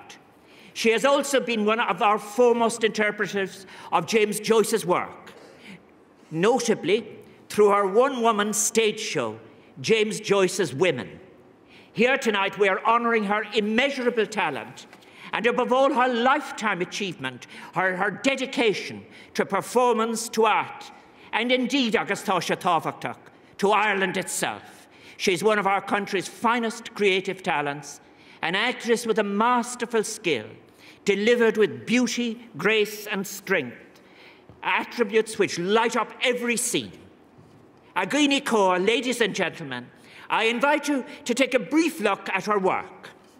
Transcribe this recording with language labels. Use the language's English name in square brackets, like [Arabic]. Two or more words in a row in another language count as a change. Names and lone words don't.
[English] She has also been one of our foremost interpreters of James Joyce's work, notably through her one-woman stage show, James Joyce's Women. Here tonight we are honouring her immeasurable talent and above all her lifetime achievement, her dedication to performance, to art, and indeed, [Irish] agus tá sé tábhachtach, [English] to Ireland itself. She's one of our country's finest creative talents, an actress with a masterful skill, delivered with beauty, grace, and strength, attributes which light up every scene. Agini Kaur, ladies and gentlemen, I invite you to take a brief look at her work.